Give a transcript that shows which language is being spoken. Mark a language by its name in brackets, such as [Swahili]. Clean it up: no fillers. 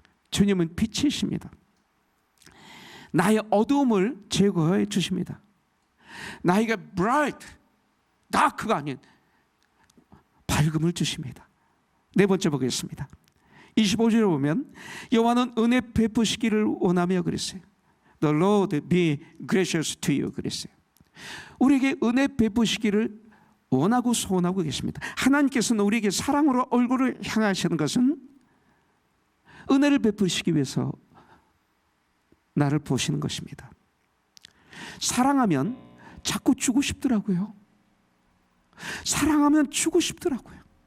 [Korean] 주님은 빛이십니다. 나의 어두움을 제거해 주십니다. 나에게 bright, dark가 아닌 밝음을 주십니다. 네 번째 보겠습니다. 25절에 보면 여호와는 은혜 베푸시기를 원하며 그랬어요. [English] The Lord be gracious to you 그랬어요. [Korean] 우리에게 은혜 베푸시기를 원하고 소원하고 계십니다. 하나님께서는 우리에게 사랑으로 얼굴을 향하시는 것은 은혜를 베푸시기 위해서 나를 보시는 것입니다. 사랑하면 자꾸 주고 싶더라고요. 사랑하면 주고 싶더라고요.